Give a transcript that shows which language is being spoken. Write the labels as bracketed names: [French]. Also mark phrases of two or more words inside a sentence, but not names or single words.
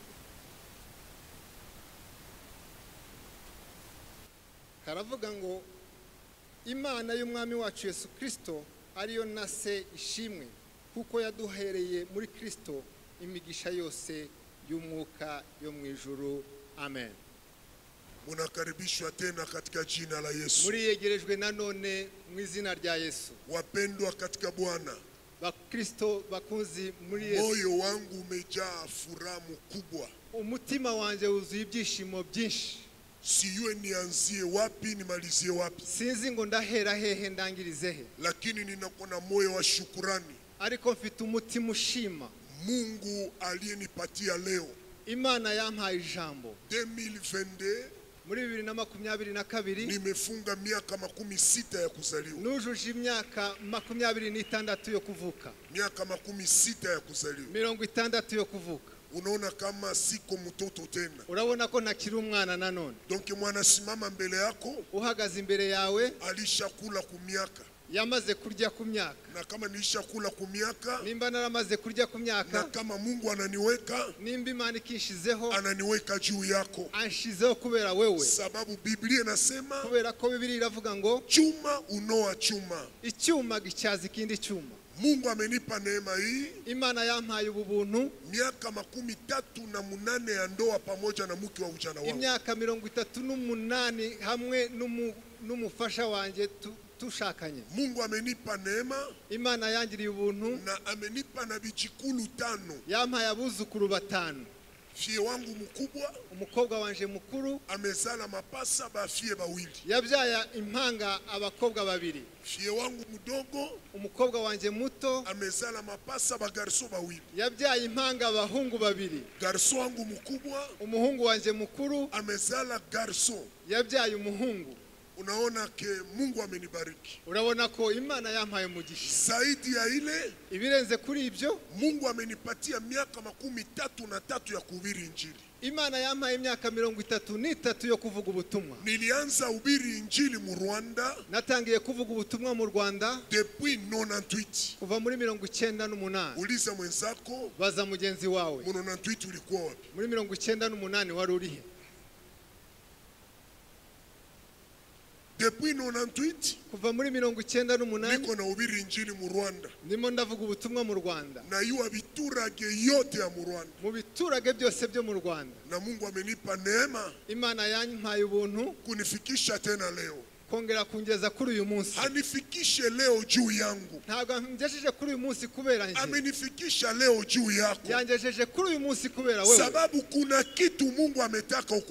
[Kinyarwanda] Karavuga ngo Imana y'umwami wacu Yesu Kristo ariyo na se ishimwe, kuko yaduhereye muri Kristo imigisha yose y'umwuka yo mu ijuru. Amen. [Swahili] Munakaribishwa tena katika jina la Yesu. [Kinyarwanda] Muriyegerejwe nanone mu izina rya Yesu. [Swahili] Wapendwa katika Bwana, [Kinyarwanda] Bakristo bakunzi muri Yesu, [Swahili] moyo wangu umejaa furaha kubwa. [Kinyarwanda] Umutima wanje wuzuye ibyishimo byinshi. [Swahili] Sijue nianzie wapi nimalizie wapi. [Kinyarwanda] Sinzi ngo ndahera hehe ndangirize he. [Swahili] Lakini ninakuwa na moyo wa shukrani. [Kinyarwanda] Ariko mfite umutima ushima [Swahili] Mungu aliyenipatia leo. [Kinyarwanda] Imana yampaye ijambo. [Swahili] 2022 [Kinyarwanda] muri 2022 [Swahili] nimefunga miaka 60 ya kuzaliwa. [Kinyarwanda] Nujuje imyaka 26 yo kuvuka. [Swahili] Miaka 60 ya kuzaliwa. [Kinyarwanda] 60 yo kuvuka. [Swahili] Unaona kama siko mtoto tena. [Kinyarwanda] Urabona ko nakiri umwana nanone. [Swahili] Donc mwana simama mbele yako, [Kinyarwanda] uhagaze imbere yawe, [Swahili] alishakula ku miaka. [Kinyarwanda] Yamaze kurya ku myaka. [Swahili] Na kama nilishakula ku miaka, [Kinyarwanda] nimba naramaze kurya ku myaka, [Swahili] na kama Mungu ananiweka, [Kinyarwanda] nimba Imana ikishizeho, [Swahili] ananiweka juu yako. [Kinyarwanda] Anshizeho kubera wewe. [Swahili] Sababu Biblia inasema, [Kinyarwanda] kubera ko Biblia iravuga ngo [Swahili] chuma unoa chuma. [Kinyarwanda] Icyuma gicyaza ikindi cyuma. [Swahili] Mungu amenipa neema hii. [Kinyarwanda] Imana yampaye ubuntu. [Swahili] Miaka 38 ya ndoa pamoja na mke wa ujana wangu. [Kinyarwanda] Imyaka 38 hamwe n'umufasha wanje tushakanye. [Swahili] Mungu amenipa neema. [Kinyarwanda] Imana yangiriye ubuntu. [Swahili] Na amenipa na bijikulu 5. [Kinyarwanda] Yampaye abuzukuru 5. [Swahili] Fie wangu mkubwa, [Kinyarwanda] umukobwa wanje mukuru, [Swahili] amezala mapasa bafie bawili. [Kinyarwanda] Yabyaya impanga abakobwa 2. [Swahili] Fie wangu mdogo, [Kinyarwanda] umukobwa wanje muto, [Swahili] amezala mapasa bagarso bawili. [Kinyarwanda] Yabyaye impanga abahungu 2. [Swahili] Garso wangu mkubwa, [Kinyarwanda] umuhungu wanje mukuru, [Swahili] amezala garso. [Kinyarwanda] Yabyaye umuhungu. [Swahili] Unaona ke Mungu amenibariki. [Kinyarwanda] Urabona ko Imana yampaye umugisha. [Swahili] Zaidi ya ile, [Kinyarwanda] ibirenze kuri ibyo, [Swahili] Mungu amenipatia miaka 33 ya kuhubiri injili. [Kinyarwanda] Imana yampaye imyaka 33 yo kuvuga ubutumwa. [Swahili] Nilianza ubiri injili mu Rwanda. [Kinyarwanda] Natangiye kuvuga ubutumwa mu Rwanda [French] depuis 98. [Kinyarwanda] kuva muri 98. [Swahili] Uliza mwenzako, [Kinyarwanda] baza mugenzi wawe, [Swahili] mu 98 ulikuwa wapi? [Kinyarwanda] Muri 98 wari urihe? [French] Depuis 98, [Kinyarwanda] kuva muri 98 [Swahili] niko na ubiri injili mu Rwanda. [Kinyarwanda] Ndimo ndavuga ubutumwa mu Rwanda. [Swahili] Na yuwa biturage yote ya mu Rwanda. [Kinyarwanda] Mu biturage byose byo mu Rwanda. [Swahili] Na Mungu amenipa neema. [Kinyarwanda] Imana yampaye ubuntu [Swahili] kunifikisha tena leo. [Kinyarwanda] Kongera kungeza kuri uyu munsi. [Swahili] Hanifikishe leo juu yangu. [Kinyarwanda] Ntabwo ngejeje kuri uyu munsi kubera nje. [Swahili] Amenifikisha leo juu yako. [Kinyarwanda] Yangejeje kuri uyu munsi kubera wewe. [Swahili] Sababu kuna kitu Mungu ametaka ukupatia.